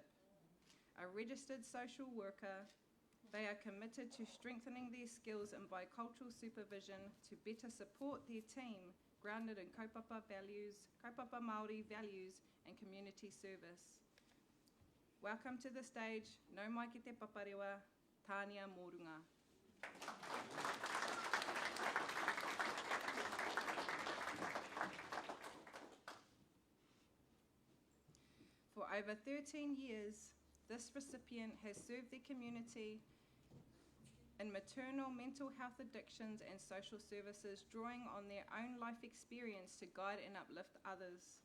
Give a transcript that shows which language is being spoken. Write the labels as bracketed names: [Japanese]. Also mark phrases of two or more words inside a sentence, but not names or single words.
[English] A registered social worker, they are committed to strengthening their skills in bicultural supervision to better support their team grounded in [Māori] kaupapa Māori [English] values and community service. Welcome to the stage, [Māori] nau mai ki te paparewa, Tania Mōrunga. [English] For over 13 years, this recipient has served the community in maternal mental health addictions and social services, drawing on their own life experience to guide and uplift others.